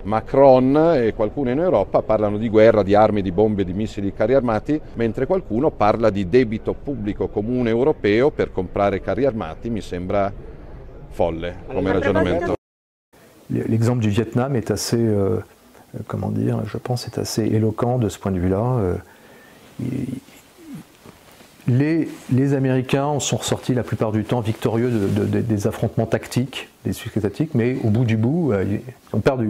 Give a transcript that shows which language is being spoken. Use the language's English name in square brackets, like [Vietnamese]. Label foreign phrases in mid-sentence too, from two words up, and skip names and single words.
[Italian] Macron e qualcuno in Europa parlano di guerra, di armi, di bombe, di missili, di carri armati, mentre qualcuno parla di debito pubblico comune europeo per comprare carri armati, mi sembra folle come ragionamento. [French] l'exemple du Vietnam est assez, comment dire, je pense, est assez éloquent de ce point de vue-là. Les Américains sont ressortis la plupart du temps victorieux des affrontements tactiques, des succès tactiques, mais au bout du bout, ils ont perdu.